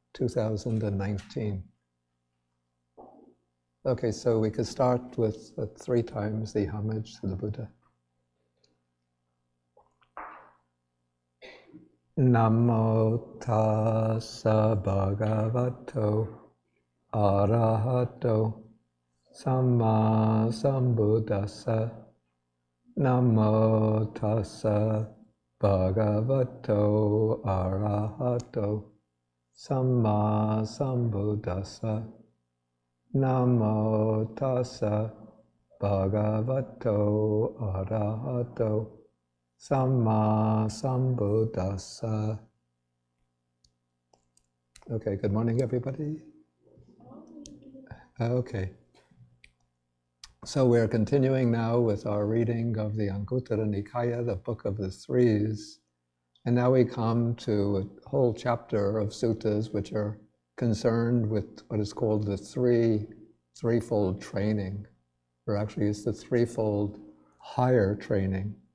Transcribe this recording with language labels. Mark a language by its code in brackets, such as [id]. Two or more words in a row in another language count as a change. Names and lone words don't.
[en] 2019. Okay, so we could start with 3 times the homage to the Buddha. [pi] Namo tassa bhagavato arahato samma sambuddhassa. Namo tassa bhagavato arahato samma sambuddhassa. Namo tassa bhagavato arahato samma sambuddhassa. [en] Okay, good morning, everybody. Okay. So we're continuing now with our reading of the Anguttara Nikaya, the Book of the Threes. And now we come to a whole chapter of suttas which are concerned with what is called the threefold training, or actually it's the threefold higher training.